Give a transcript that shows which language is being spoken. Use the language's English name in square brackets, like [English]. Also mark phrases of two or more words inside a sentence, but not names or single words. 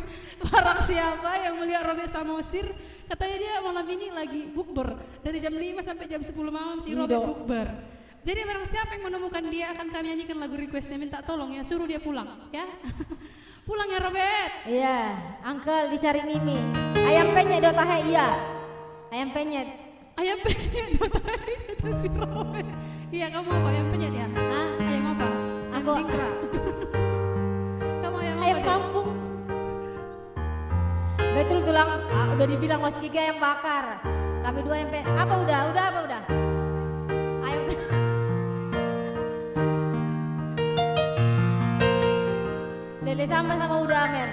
[Indonesian] Barang siapa yang melihat Robert Samosir, katanya dia malam ini lagi bukber. Dari jam 5 sampai jam 10 malam si Robert bukber. Jadi barang siapa yang menemukan dia akan kami nyanyikan lagu requestnya, minta tolong ya, suruh dia pulang ya. Pulang ya Robert. Iya, Uncle dicari Mimi. Ayam penyet [Batak Toba] do tahe [Indonesian] iya. Ayam penyet. Ayam penyet [Batak Toba] do tahe [Indonesian] kata si Robert. Iya, kamu apa ayam penyet ya? Hah? Ayam apa? Aku Jingkra. Kamu ayam apa? ayam Dek? kampung. Betul tulang, udah dibilang Mas Kiki ayam bakar. Kami dua ayam apa udah apa udah? Ayam lele sama udah men.